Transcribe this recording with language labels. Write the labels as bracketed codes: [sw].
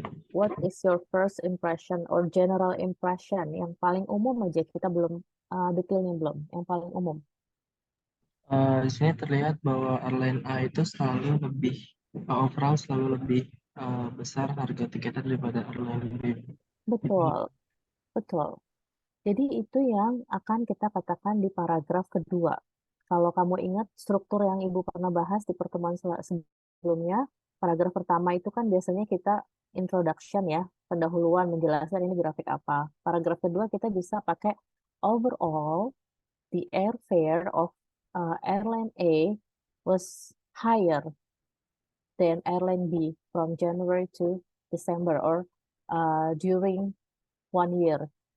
[en] What is your first impression or general impression? [id] Yang paling umum aja, kita belum detailnya belum. Yang paling umum. Di sini terlihat bahwa airline A itu selalu lebih overall selalu lebih besar harga tiketnya daripada airline B. Betul, betul. Jadi itu yang akan kita katakan di paragraf kedua. Kalau kamu ingat struktur yang Ibu pernah bahas di pertemuan sebelumnya, paragraf pertama itu kan biasanya kita introduction ya, pendahuluan menjelaskan ini grafik apa. Paragraf kedua kita bisa pakai [en] overall the airfare of airline A was higher than airline B from January to December or during 1 year.